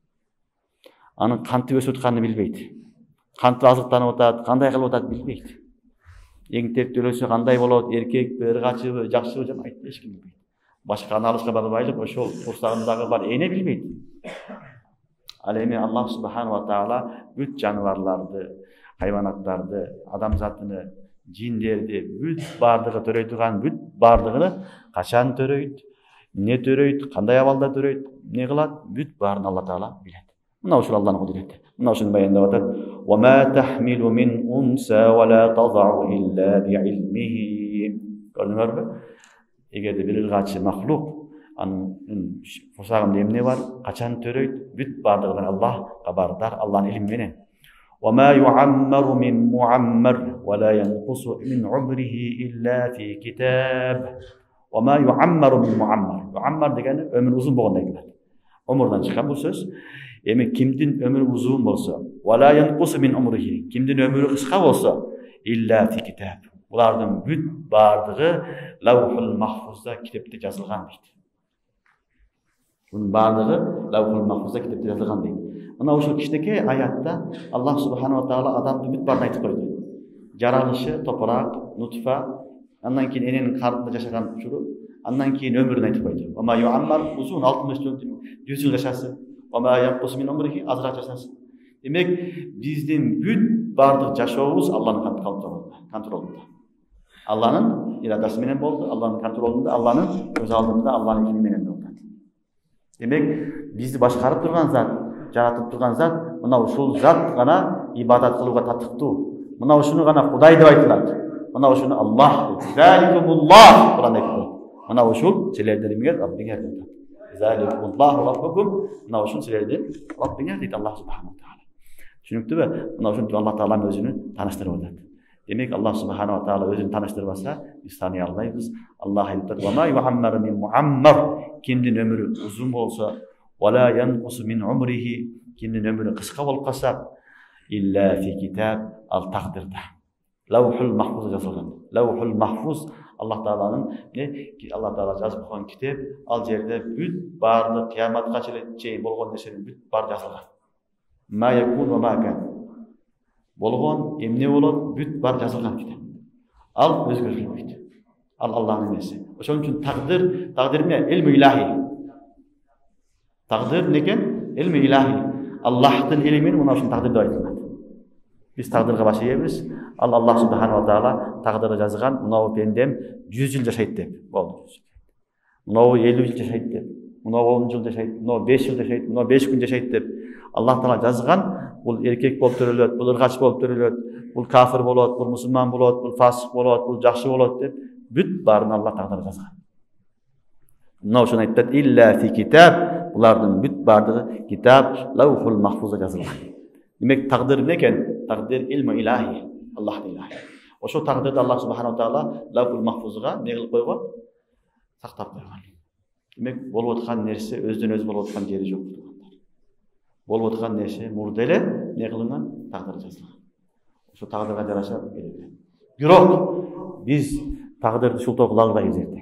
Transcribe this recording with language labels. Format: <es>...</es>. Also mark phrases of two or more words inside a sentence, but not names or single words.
<ky>Анын кантип өсүп атканын билбейт. Кантип азыктанып атат, кандай кылып атат билбейт. Эңтеп төлөсө кандай болот, эркекпи, ыргачыбы, жакшыбы, жана эч ким билбейт. Башка аналышка барбайлык ошол курсагындагы бар эне билбейт. Ал эми Аллах</ky> <ar>سبحانه وتعالى</ar> <ky>бүт жаныбарларды, хайванаттарды, адамзатыны, жиндерди бүт бардыгы төрөй турган бүт бардыгын качан төрөйт, эмне төрөйт, кандай абалда төрөйт, эмне кылат, бүт баарын Алла таала билет. Мына ушул Аллахтын кудурети. Мына ушуну баяндап атат.</ky> <ar>وما تحمل من أنثى ولا تضع إلا بعلمه.</ar> <ky>Көрдүңөрбү? Эгерде бир ыргачы махлук анын курсагында эмне бар, качан төрөйт, бүт бардыгынан Аллах кабардар, Аллахтын илми менен.</ky> <ar>وما يعمر من معمر ولا ينقص من عمره إلا في كتاب. وما يعمر من معمر.</ar> <ky>Муаммар дегени өмүр узун болгондой келет. Умурдан чыккан бул сөз. Эми кимдин өмүрү узун болсо,</ky> <ar>ولا ينقص من عمره,</ar> <ky>кимдин өмүрү кыска болсо,</ky> <ar>إلا في كتاب.</ar> <ky>Булардын бүт бардыгы лавхул махфузда китепте жазылган дейт. Bunun bardыгы Лавхул Махфузда китепте жазылган дейт. Мына ушул кичинекей аятта Аллах</ky> <ar>سبحانه وتعالى</ar> <ky>адамды бүт баарын айтып койду. Жаралышы топурак, нутфа, андан кийин эненин карнында жашаган учуру, андан кийин өмүрүн айтып койду.</ky> <ar>وما يعمر</ar> <ky>узун 60 жыл, 100 жыл жашасын.</ky> <ar>وما ينقص من عمره</ar> <ky>азыраак жашасын. Демек, биздин бүт бардык жашообуз Аллахтын контролунда. Аллахтын ирадасы менен болду, Аллахтын контролунда, Аллахтын көз алдында, Аллахтын илми менен болду. Демек, бизди башкарып турган зат, жаратып турган зат, мына ушул зат гана ибадат кылууга татыктуу. Мына ушуну гана Кудай деп айтылат. Мына ушуну Аллах дейт. Заликумуллах Куран айтат. Мына ушул силердин эмгер Раббиңер дейт.</ky> <ar>ذلكم الله ربكم.</ar> <ky>Мына ушул силердин Раббиңер дейт Аллах</ky> <ar>سبحانه وتعالى.</ar> <ky>Түшүнүктүбү? Мына ушинтип Аллах таала өзүнү таныштырып атат. Демек, Аллах</ky> <ar>سبحانه وتعالى</ar> <ky>өзүн таныштырбаса, биз тааный албайбыз. Аллах айтат:</ky> <ar>"وما يعمر من معمر",</ar> <ky>кимдин өмүрү узун болсо,</ky> <ar>"ولا ينقص من عمره",</ar> <ky>кимдин өмүрү кыска болуп калса,</ky> <ar>إلا في كتاب,</ar> <ky>ал тагдырда. Лавхул Махфузда жазылган. Лавхул Махфуз Аллах тааланын, Аллах таала жазып койгон китеп, ал жерде бүт баардык кыяматка чейин болгон нерсенин бүт баары жазылган.</ky> <ar>ما يكون وما كان.</ar> <ky>Болгон, эмне болот, бүт бар жазылган китеп. Ал өзгөрүлбөйт. Ал Аллахтын нерсе. Ошон үчүн тагдыр эмне?</ky> <ar>علم إلهي.</ar> <ky>Тагдыр некен?</ky> <ar>علم إلهي.</ar> <ky>Аллахтын илимин мына ушун тагдыр деп айтылат. Биз тагдырга баш ийебиз. Ал Аллах</ky> <ar>سبحانه وتعالى</ar> <ky>тагдырды жазган, мынау пендем 100 жыл жашайт деп. Болду. Мынау 50 жыл жашайт деп. Мынау 10 жыл жашайт, мынау 5 жыл жашайт, мынау 5 күн жашайт деп. Аллах таала жазган. Бул эркек болуп төрөлөт, бул ыргач болуп төрөлөт, бул кафир болот, бул мусулман болот, бул фасык болот, бул жакшы болот деп бүт баарын Аллах тагдыр жазган. Мына ошону айтат:</ky> <ar>إلا في كتاب,</ar> <ky>булардын бүт бардыгы китап Лавхул Махфузда жазылган. Демек, тагдыр эмне экен? Тагдыр</ky> <ar>علم إلهي,</ar> <ky>Аллахтын илахи. Ошо тагдырды Аллах</ky> <ar>سبحانه وتعالى</ar> <ky>Лавхул Махфузга не кылып койгон? Сактап койгон. Демек, болуп аткан нерсе өздөн өзү болуп аткан жери жок. Болуп аткан нерсе мурда эле не кылынган? Тагдыр жазылган. Ошо тагдырга жараша келет. Бирок биз тагдырды шултоо кыла албайбыз эртең.</ky>